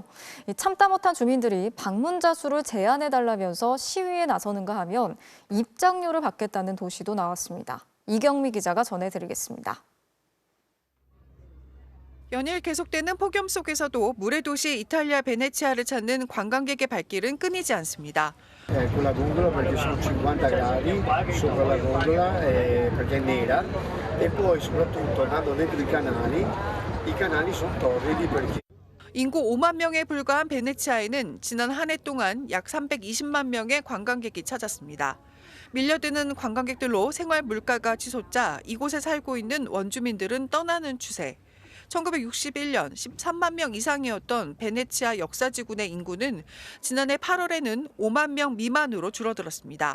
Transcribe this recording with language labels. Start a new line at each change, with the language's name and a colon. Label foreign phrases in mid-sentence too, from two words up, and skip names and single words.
Korean: 참다 못한 주민들이 방문자 수를 제한해달라면서 시위에 나서는가 하면 입장료를 받겠다는 도시도 나왔습니다. 이경미 기자가 전해드리겠습니다. 연일 계속되는 폭염 속에서도 물의 도시 이탈리아 베네치아를 찾는 관광객의 발길은 끊이지 않습니다.
Italian: Con la gondola perché sono 50 gradi sopra la gondola perché è nera e poi soprattutto andando dentro i canali sono torridi perché
Korean: 인구 5만 명에 불과한 베네치아에는 지난 한 해 동안 약 320만 명의 관광객이 찾았습니다. 밀려드는 관광객들로 생활 물가가 치솟자 이곳에 살고 있는 원주민들은 떠나는 추세. 1961년 13만 명 이상이었던 베네치아 역사지구의 인구는 지난해 8월에는 5만 명 미만으로 줄어들었습니다.